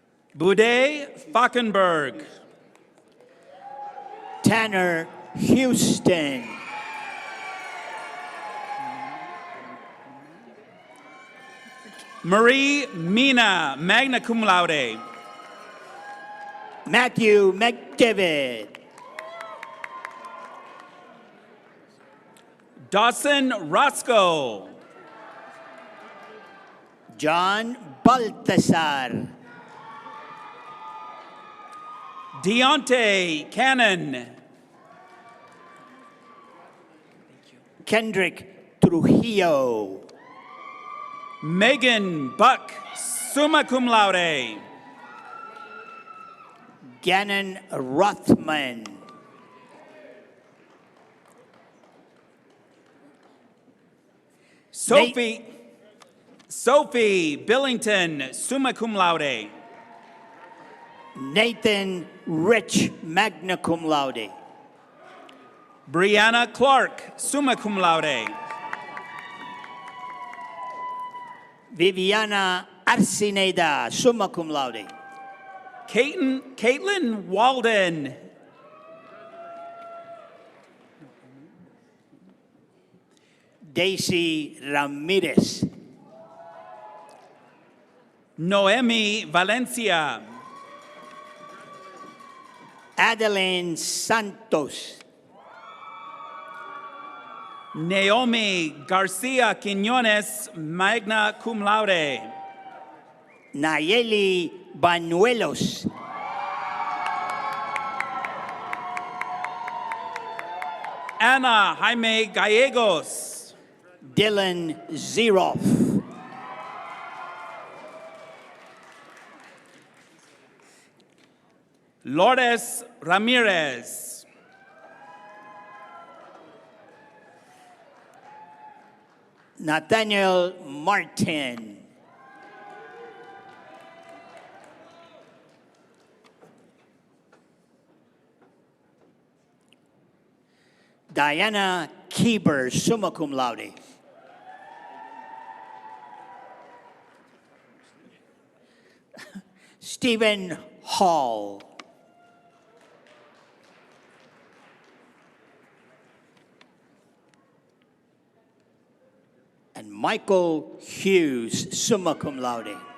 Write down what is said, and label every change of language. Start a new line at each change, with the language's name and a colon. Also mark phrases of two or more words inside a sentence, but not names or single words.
English: Bude Falkenberg. Tanner Houston. Marie Mina,
Latin: magna cum laude.
English: Matthew McDavid. Dawson Roscoe. John Baltasar. Deontay Cannon. Kendrick Trujillo. Megan Buck,
Latin: summa cum laude.
English: Gannon Rothman.
Latin: Sophie Billington, summa cum laude. Nathan Rich, magna cum laude. Brianna Clark, summa cum laude. Viviana Arcineda, summa cum laude.
English: Caitlin Walden. Daisy Ramirez. Noemi Valencia. Adeline Santos. Naomi Garcia Quiñones,
Latin: magna cum laude.
English: Nayeli Banuelos. Ana Jaime Gallegos. Dylan Zeroff. Lourdes Ramirez. Nathaniel Martin.
Latin: Diana Kieber, summa cum laude.
English: Stephen Hall. And Michael Hughes,
Latin: summa cum laude.